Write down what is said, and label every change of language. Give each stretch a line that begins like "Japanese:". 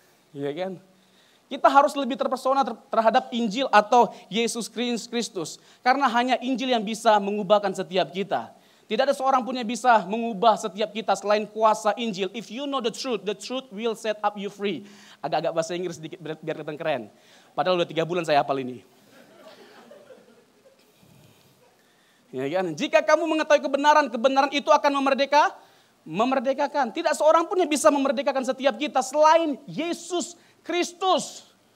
Indonesian: Iya kan? Kita harus lebih terpesona terhadap Injil atau Yesus Kristus. Karena hanya Injil yang bisa mengubahkan setiap kita. Tidak ada seorang pun yang bisa mengubah setiap kita selain kuasa Injil.
English: If you know the truth will set up you free.
Indonesian: Agak-agak bahasa Inggris sedikit biar kelihatan keren. Padahal udah 3 bulan saya hafal ini. Ya kan? Jika kamu mengetahui kebenaran, kebenaran itu akan memerdekakan. Tidak seorang pun yang bisa memerdekakan setiap kita selain Yesus Kristus.